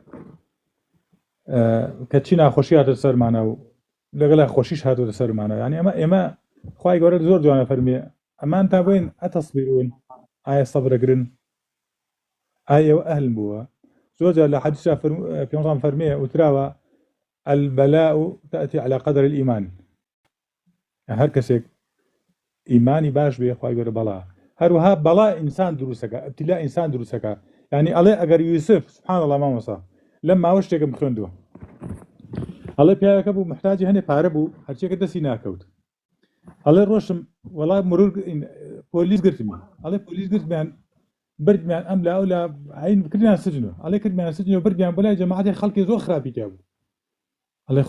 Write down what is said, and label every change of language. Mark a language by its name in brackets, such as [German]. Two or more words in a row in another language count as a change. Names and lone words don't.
[Central Kurdish] کە چی ناخۆشی هاتە سەرمانە و لەگەڵا خۆشیش هاتوۆتە سەرمانە یعنی ئێمە خوای گەورە زۆر جوانە فەرمیێ ئەمان تا بۆین ئەتەسبیرون ئایا سەبرەگرن ئایا ئێوە ئەهلن بووە زۆر جار لە حەدیثا پێغەمبەر فەرمیێ وتراوە [Arabic] البەلاء تأتي على قدر الإيمان [Central Kurdish] هەر کەسێک ئیمانی باش بێ خوای گەورە بەڵا هەروەها بەڵا ئینسان دروستەکە ئەبتیلا ئینسان دروستەکە یعنی ئەڵێ ئەگەر یوسف [Arabic] سبحان الله [Central Kurdish] مامۆستا لەم ماوە شتێکم خوێندووە ئەڵێ پیاوەکە بوو محتاجی هەنێ پارە بوو هەرچێکە دەستی ناکەوت ئەڵێ ڕۆشم وەڵام مرور پۆلیس گرتمی ئەڵێ پۆلیس گرتمیان بردمیان ئەم لا ئەو لا عین کردیان سجنەوە ئەڵێ کردمیان سجنەوە بردمیان بەلای جەماعەتی خەڵکی زۆر خراپی تیا بوو ئەڵێ